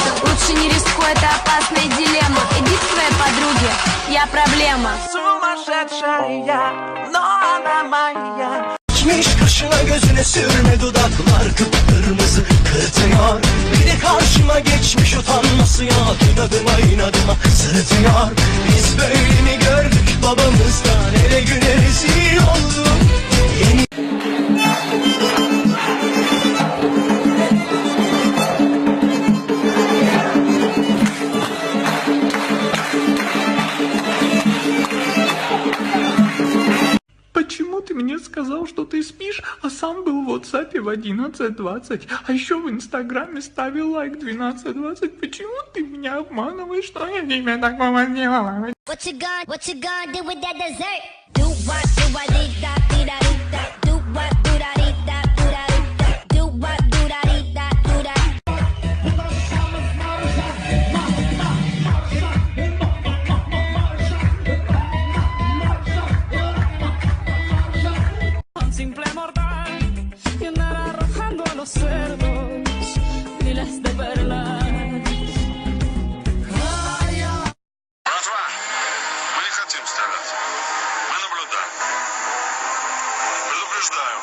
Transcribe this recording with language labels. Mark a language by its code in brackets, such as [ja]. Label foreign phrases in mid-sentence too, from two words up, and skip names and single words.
[ru] Лучше не рискуй, это опасная дилемма. Иди к своей подруге, я проблема. Sumасшедшая, но она моя. [tr] Geçmiş kaşına gözüne sürme dudaklar kıpkırmızı kırıtıyor. Bir de karşıma geçmiş utanması ya. İnadıma sırıtıyor. Biz böyle mi gördük babamızdan, hele güne rezil olduk. Yeni [ru] Почему ты мне сказал, что ты спишь, а сам был в WhatsApp в 11:20, а еще в Инстаграме ставил лайк 12:20? Почему ты меня обманываешь, что я тебе такого сделала? [en] What you gonna do with that dessert? Do what, do I dee da dee da dee da. Do what, do da dee da do da dee da. Do what, do da dee da do da. [es] Simple mortal, y andar arrojando a los cerdos miles de perlas. [ru] Братва, мы не хотим стрелять. Мы наблюдаем. Предупреждаю.